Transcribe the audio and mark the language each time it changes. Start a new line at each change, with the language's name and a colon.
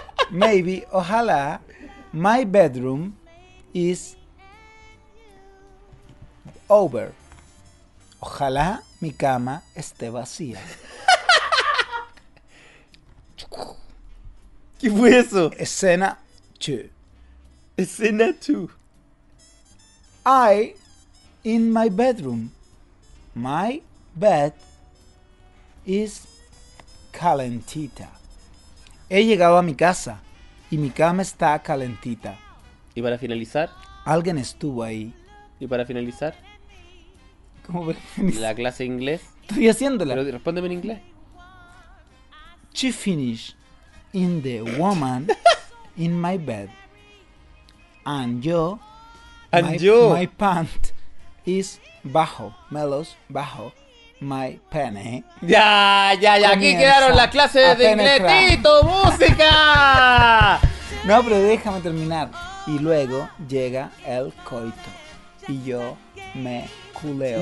English: Maybe, ojalá, my bedroom is over.
Spanish: Ojalá mi cama esté vacía. ¿Qué fue eso? Escena 2. Escena 2.
English: I in my bedroom. My bed is calentita.
Spanish: He llegado a mi casa y mi cama está calentita. ¿Y para finalizar? Alguien estuvo ahí. ¿Y para finalizar? ¿Cómo para finalizar? ¿La clase de inglés? Estoy haciéndola. Pero respóndeme en inglés.
English: She finished in the woman in my bed. And yo... And my,
Spanish: yo...
English: My pant is
Spanish: bajo, melos, bajo.
English: My pene.
Spanish: Ya, ya, ya. Aquí quedaron las clases de inglesito, música. No, pero déjame terminar. Y luego llega el coito. Y yo me culeo.